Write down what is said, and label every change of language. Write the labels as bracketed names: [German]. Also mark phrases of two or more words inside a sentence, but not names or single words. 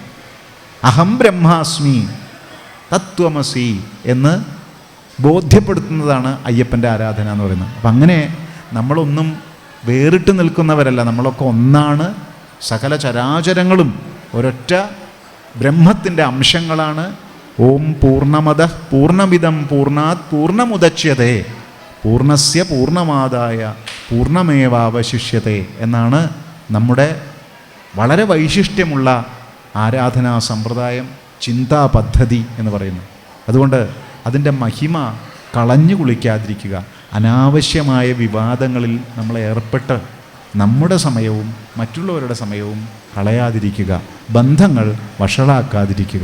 [Sanskrit] അഹം ബ്രഹ്മാസ്മി തത്വമസി [Malayalam] എന്ന് ബോധ്യപ്പെടുത്തുന്നതാണ് അയ്യപ്പൻ്റെ ആരാധന എന്ന് പറയുന്നത്. അപ്പം അങ്ങനെ നമ്മളൊന്നും വേറിട്ട് നിൽക്കുന്നവരല്ല, നമ്മളൊക്കെ ഒന്നാണ്. സകല ചരാചരങ്ങളും ഒരൊറ്റ ബ്രഹ്മത്തിൻ്റെ അംശങ്ങളാണ്. [Sanskrit] ഓം പൂർണ്ണമദഃ പൂർണ്ണമിദം പൂർണ്ണാത് പൂർണ്ണമുദച്യതേ പൂർണ്ണസ്യ പൂർണ്ണമാദായ പൂർണ്ണമേവാവശിഷ്യതേ [Malayalam] എന്നാണ് നമ്മുടെ വളരെ വൈശിഷ്ട്യമുള്ള ആരാധനാ സമ്പ്രദായം, ചിന്താ പദ്ധതി എന്ന് പറയുന്നത്. അതുകൊണ്ട് അതിൻ്റെ മഹിമ കളഞ്ഞു കുളിക്കാതിരിക്കുക, അനാവശ്യമായ വിവാദങ്ങളിൽ നമ്മൾ ഏർപ്പെട്ട് നമ്മുടെ സമയവും മറ്റുള്ളവരുടെ സമയവും കളയാതിരിക്കുക, ബന്ധങ്ങൾ വഷളാക്കാതിരിക്കുക.